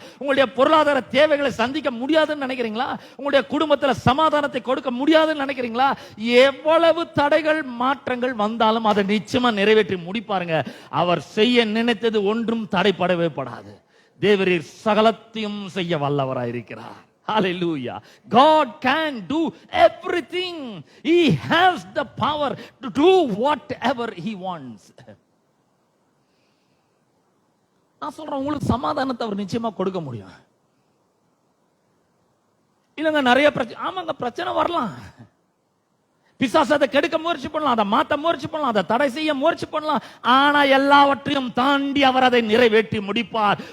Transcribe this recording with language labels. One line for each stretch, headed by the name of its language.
Tamil: உங்களுடைய பொருளாதார தேவைகளை சந்திக்க முடியாதுன்னு நினைக்கிறீங்களா? உங்களுடைய குடும்பத்துல சமாதானத்தை கொடுக்க முடியாதுன்னு நினைக்கிறீங்களா? எவ்வளவு தடைகள் மாற்றங்கள் வந்தாலும் அதை நிச்சயமா நிறைவேற்றி முடிப்பாருங்க. அவர் செய்ய நினைத்தது ஒன்றும் தடைப்படவே படாது. தேவரீர் சகலத்தையும் செய்ய வல்லவராயிருக்கிறார்.
English: Hallelujah. God can do everything. He has the power to do whatever he wants.
Tamil: நான் சொல்றேன், உங்களுக்கு சமாதானத்தை அவர் நிச்சயமா கொடுக்க முடியும். இல்லங்க நிறைய பிரச்சனை, ஆமாங்க பிரச்சனை வரலாம். பிசாசு அதை கெடுக்க முயற்சி பண்ணலாம், அதை மாத்த முயற்சி பண்ணலாம், அதை தடை செய்ய முயற்சி பண்ணலாம். ஆனா எல்லாவற்றையும் தாண்டி அவர் அதை நிறைவேற்றி முடிப்பார்.